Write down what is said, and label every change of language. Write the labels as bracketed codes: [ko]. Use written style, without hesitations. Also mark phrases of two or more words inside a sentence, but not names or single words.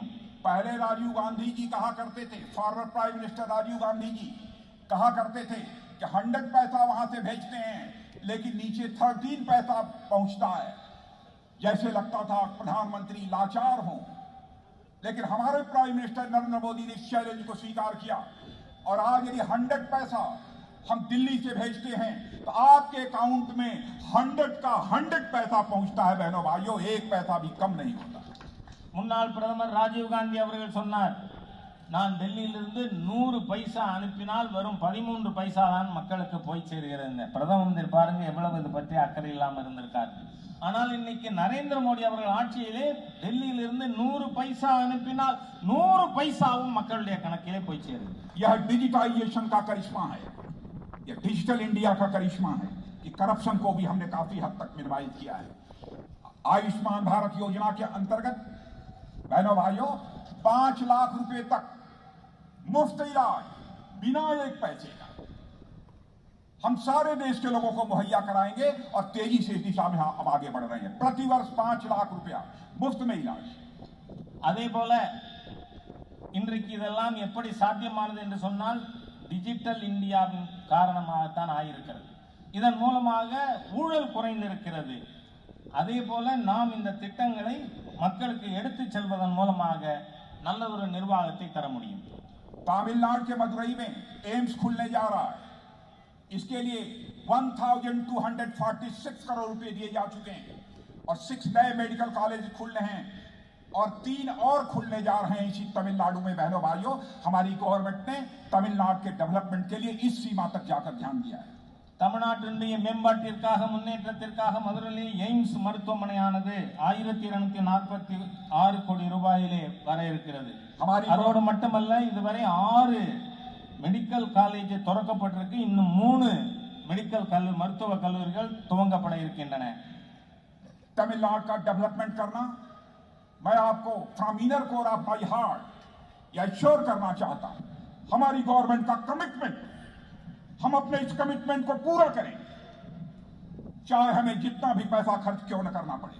[hi] पहले राजीव गांधी जी कहा करते थे, [en] former prime minister [hi] राजीव गांधी जी कहा करते थे कि 100 पैसा वहां से भेजते हैं लेकिन नीचे 13 पैसा पहुंचता है। जैसे लगता था प्रधानमंत्री लाचार हों, लेकिन हमारे [en] prime minister [hi] नरेंद्र मोदी ने इस चैलेंज को स्वीकार किया और आज यदि 100 पैसा हम दिल्ली से भेजते हैं तो आपके अकाउंट में 100 का 100 पैसा पहुंचता है। बहनों भाइयों, एक पैसा भी कम नहीं होता। [ta] முன்னாள் பிரதமர் ராஜீவ் காந்தி அவர்கள் சொன்னார், நான் டெல்லியிலிருந்து 100 பைசா அனுப்பினால் வரும் 13 பைசா தான் மக்களுக்கு போய் சேர்கிறது. பிரதம மந்திரி பாருங்க எவ்வளவு இது பற்றி அக்கறை இல்லாமல் இருந்திருக்காரு. ஆனால் இன்னைக்கு நரேந்திர மோடி அவர்கள் ஆட்சியிலே டெல்லியிலிருந்து 100 பைசா அனுப்பினால் 100 பைசாவும் மக்களுடைய கணக்கிலே போய் சேருது. [hi] यह डिजिटाइजेशन का करिश्मा है, यह डिजिटल इंडिया का करिश्मा है कि करप्शन को भी हमने काफी हद तक मिनिमाइज किया है। आयुष्मान भारत योजना के अंतर्गत बहनों भाइयों, 5 लाख रुपए तक मुफ्त इलाज बिना एक पैसे का हम सारे देश के लोगों को मुहैया कराएंगे और तेजी से इस दिशा में हम आगे बढ़ रहे हैं। प्रतिवर्ष 5 लाख रुपया मुफ्त में इलाज। [ta] அதே போல இன்றைக்கு இதெல்லாம் எப்படி சாத்தியமானது என்று சொன்னால் டிஜிட்டல் இந்தியாவின் காரணமாகத்தான் ஆயிருக்கிறது. இதன் மூலமாக ஊழல் குறைந்திருக்கிறது. அதே போல நாம் இந்த திட்டங்களை மக்களுக்கு எடுத்துச் செல்வதன் மூலமாக நல்ல ஒரு நிர்வாகத்தை தர முடியும். [hi] तमिलनाडु के मदुरई में एम्स खुलने जा रहा है। इसके लिए 1246 करोड़ रुपए दिए जा चुके हैं और 6 नए [en] medical college [hi] खुल रहे हैं और 3 और खुलने जा रहे हैं इसी तमिलनाडु में। बहनों भाइयों, हमारी गवर्नमेंट ने तमिलनाडु के डेवलपमेंट के लिए इस सीमा तक जाकर ध्यान दिया है। [ta] தமிழ்நாட்டினுடைய மேம்பாட்டிற்காக முன்னேற்றத்திற்காக மதுரையில் எய்ம்ஸ் மருத்துவமனையானது 1246 கோடி ரூபாயிலே வர இருக்கிறது. அதோடு மட்டுமல்ல, இதுவரை 6 [en] medical college [ta] திறக்கப்பட்டிருக்கு. இன்னும் 3 மெடிக்கல் மருத்துவ கல்லூரிகள் துவங்கப்பட இருக்கின்றன. [hi] तमिलनाडु का डेवलपमेंट करना मैं आपको [en] from inner core of my heart [hi] या एश्योर करना चाहता हूं। हमारी गवर्नमेंट का कमिटमेंट, हम अपने इस कमिटमेंट को पूरा करें, चाहे हमें जितना भी पैसा खर्च क्यों न करना पड़े।